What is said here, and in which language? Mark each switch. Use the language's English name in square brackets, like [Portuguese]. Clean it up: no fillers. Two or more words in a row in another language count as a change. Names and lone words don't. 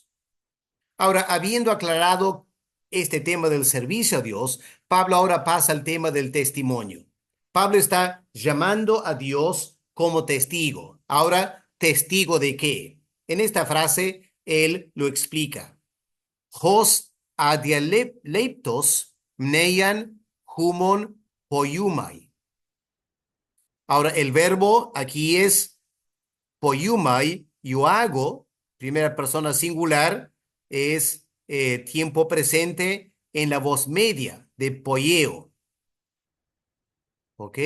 [Spanish] Ahora, habiendo aclarado este tema del servicio a Dios, Pablo ahora pasa al tema del testimonio. Pablo está llamando a Dios como testigo. Ahora, ¿testigo de qué? En esta frase, él lo explica. [Greek] ὡς ἀδιαλείπτως μνείαν ὑμῶν ποιοῦμαι. [Spanish] Ahora, el verbo aquí es poiumai, yo hago, primera persona singular, es tiempo presente en la voz media de poieo. ¿Ok?